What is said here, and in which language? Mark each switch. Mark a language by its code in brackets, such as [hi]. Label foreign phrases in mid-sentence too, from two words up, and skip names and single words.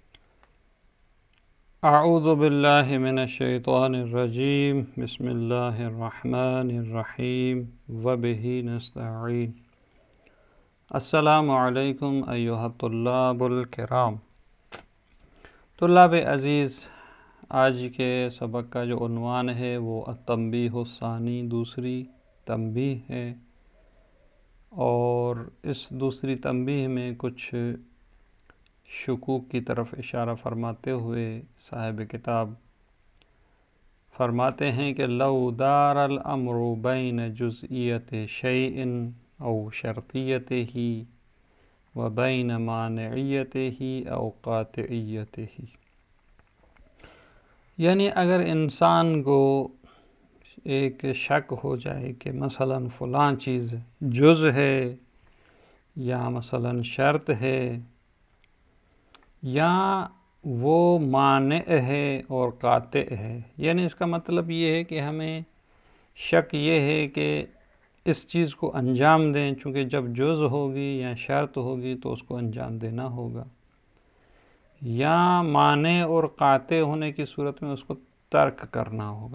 [ar] اعوذ باللہ من الشیطان الرجیم بسم اللہ الرحمن الرحیم وبہ نستعین۔ السلام علیکم ایھا الطلاب الکرام۔ [ur] طلاب عزیز، آج کے سبق کا جو عنوان ہے وہ [ar] التنبیہ الثانی، [ur] دوسری تنبیہ ہے، اور اس دوسری تنبیہ میں کچھ شکوک کی طرف اشارہ فرماتے ہوئے صاحب کتاب فرماتے ہیں کہ [ar] لو دار الامر بین جزئیت شیء او شرطیتہ و بین مانعیتہ او قاطعیتہ، [ur] یعنی اگر انسان کو ایک شک ہو جائے کہ مثلا فلاں چیز جز ہے یا مثلا شرط ہے یا وہ مانع ہے اور قاطع ہے، یعنی اس کا مطلب یہ ہے کہ ہمیں شک یہ ہے کہ اس چیز کو انجام دیں، چونکہ جب جز ہوگی یا شرط ہوگی تو اس کو انجام دینا ہوگا، یا مانع اور قاطع ہونے کی صورت میں اس کو ترک کرنا ہوگا۔